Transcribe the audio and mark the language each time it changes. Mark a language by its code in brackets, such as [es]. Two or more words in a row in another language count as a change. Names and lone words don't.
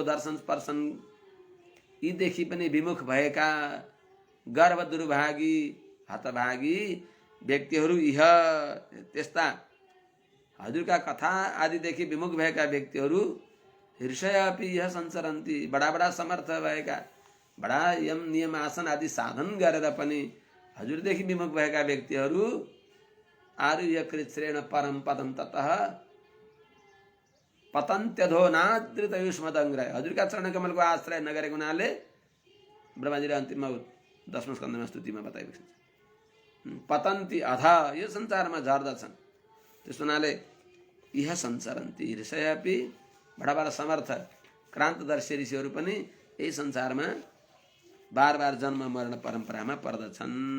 [ne] दर्शन स्पर्शन यीदेखि पनि विमुख भएका गर्भ दुर्भागी हतभागी व्यक्तिहरू, यह त्यस्ता हजुरका कथा आदिदेखि विमुख भएका व्यक्तिहरू [sa] हृषयापि यह संसरन्ति, [ne] बडा बडा समर्थ भएका, बडा यम नियम आसन आदि साधन गरेर पनि हजुरदेखि विमुख भएका व्यक्तिहरू [sa] आरुह्य कृच्छ्रेण परम पदम ततः पतन्त्यधो नादृत युष्मदङ्ग्रह, [ne] हजुरका चरण कमलको आश्रय नगरेको हुनाले ब्रह्माजीले अन्तिममा 10औं स्कन्धमा स्तुतिमा बताएको छ, [sa] पतन्ती अधा, [ne] यो संसारमा झर्दछन्। त्यस हुनाले [sa] यह संसरन्ति ऋषयपि, [ne] बडा बडा समर्थ क्रान्तदर्शी ऋषिहरू पनि यही संसारमा बार बार जन्म मरण परम्परामा पर्दछन्।